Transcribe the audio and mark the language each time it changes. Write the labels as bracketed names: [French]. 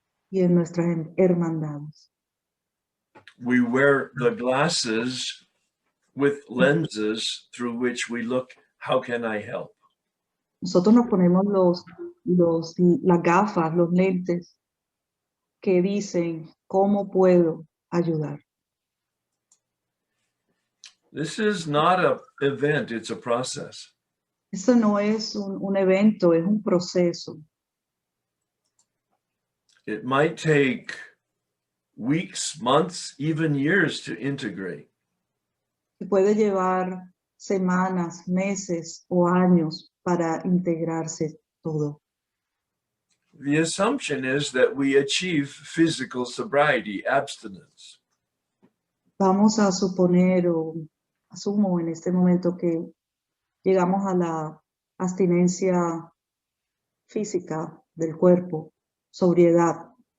[Spanish] y en nuestras hermandades. [English] We wear the glasses with lenses through which we look, how can I help? [Spanish] Nosotros nos ponemos las gafas, los lentes que dicen, ¿cómo puedo ayudar? [English] This is not an event, it's a process. [Spanish] Esto no es un evento, es un proceso. [English] It might take weeks, months, even years to integrate. [Spanish] Que puede llevar semanas, meses o años para integrarse todo. [English] The assumption is that we achieve physical sobriety, abstinence. [Spanish] Vamos a suponer o asumo en este momento que llegamos a la abstinencia física del cuerpo, sobriedad.